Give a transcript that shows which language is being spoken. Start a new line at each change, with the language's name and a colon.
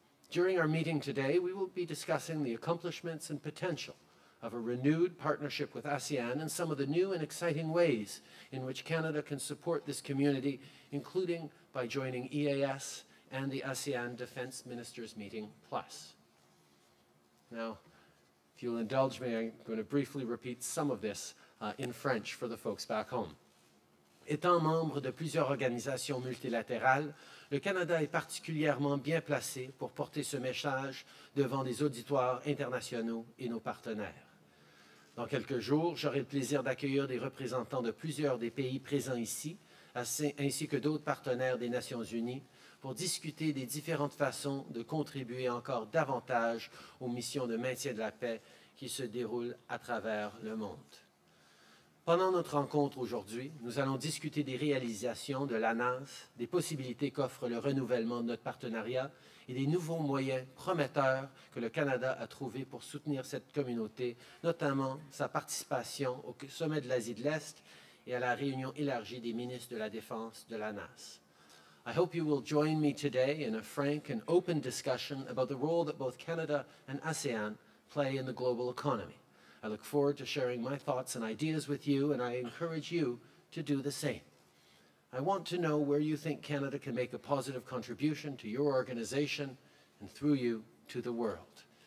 English: During our meeting today, we will be discussing the accomplishments and potential of a renewed partnership with ASEAN and some of the new and exciting ways in which Canada can support this community, including by joining EAS and the ASEAN Defense Ministers Meeting Plus. Now, if you'll indulge me, I'm going to briefly repeat some of this in French for the folks back home.
French: Étant membre de plusieurs organisations multilatérales, le Canada est particulièrement bien placé pour porter ce message devant des auditoires internationaux et nos partenaires. Dans quelques jours, j'aurai le plaisir d'accueillir des représentants de plusieurs des pays présents ici, ainsi que d'autres partenaires des Nations Unies, pour discuter des différentes façons de contribuer encore davantage aux missions de maintien de la paix qui se déroulent à travers le monde. Pendant notre rencontre aujourd'hui, nous allons discuter des réalisations de l'ANAS, des possibilités qu'offre le renouvellement de notre partenariat et des nouveaux moyens prometteurs que le Canada a trouvés pour soutenir cette communauté, notamment sa participation au sommet de l'Asie de l'Est et à la réunion élargie des ministres de la Défense de l'ANAS.
English: I hope you will join me today in a frank and open discussion about the role that both Canada and ASEAN play in the global economy. I look forward to sharing my thoughts and ideas with you, and I encourage you to do the same. I want to know where you think Canada can make a positive contribution to your organization and through you to the world.